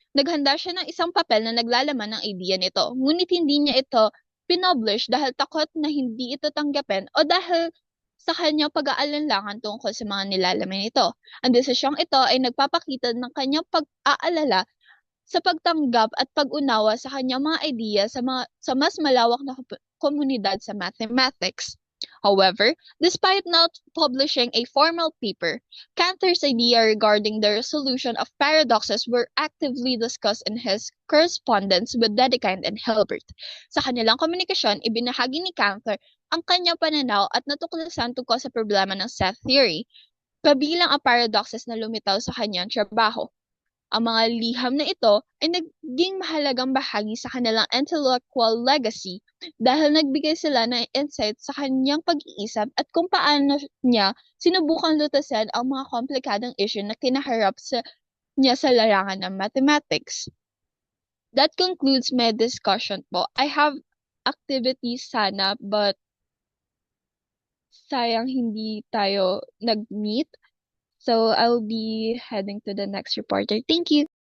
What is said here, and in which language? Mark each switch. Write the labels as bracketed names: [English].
[Filipino] Naghanda siya ng isang papel na naglalaman ng ideya nito, ngunit hindi niya ito pinublish dahil takot na hindi ito tanggapin o dahil sa kanyang pag-aalinlangan tungkol sa mga nilalaman nito. Ang desisyong ito ay nagpapakita ng kanyang pag-aalala sa pagtanggap at pag-unawa sa kanyang mga ideya sa mas malawak na komunidad sa mathematics. [English] However, despite not publishing a formal paper, Cantor's idea regarding the resolution of paradoxes were actively discussed in his correspondence with Dedekind and Hilbert. [Filipino] Sa kanilang komunikasyon, ibinahagi ni Cantor ang kanyang pananaw at natuklasan tungkol sa problema ng set theory, kabilang ang paradoxes na lumitaw sa kanyang trabaho. Ang mga liham na ito ay naging mahalagang bahagi sa kanilang intellectual legacy dahil nagbigay sila ng insight sa kanyang pag-iisip at kung paano niya sinubukang lutasin ang mga komplikadong issue na kinaharap niya sa larangan ng mathematics. [English] That concludes my discussion po. I have activities [Filipino] sana [English] but [Filipino] sayang hindi tayo nag-meet. [English] So I'll be heading to the next reporter. Thank you.